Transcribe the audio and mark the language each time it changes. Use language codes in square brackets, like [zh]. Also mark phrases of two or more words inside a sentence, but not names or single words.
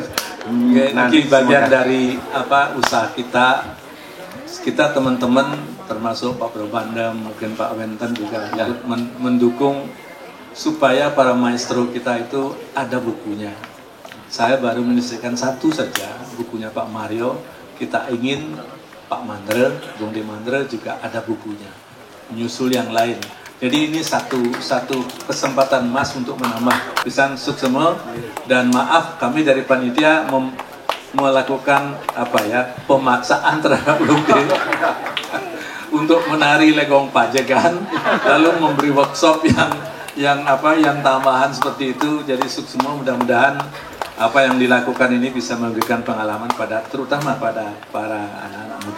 [id] Nanti bagian dari usaha kita teman-teman termasuk Pak Probanda, mungkin Pak Wenten juga mendukung supaya para maestro kita itu ada bukunya. Saya baru menyelesaikan satu saja, bukunya Pak Mario. Kita ingin Pak Mandra, Gung De Mandra juga ada bukunya, menyusul yang lain. Jadi ini satu kesempatan emas untuk menambah pisan suksema. Dan maaf kami dari panitia melakukan pemaksaan terhadap Gung De untuk menari legong pajegan, lalu memberi workshop yang tambahan seperti itu. Jadi suksema, mudah-mudahan apa yang dilakukan ini bisa memberikan pengalaman terutama pada para anak-anak muda.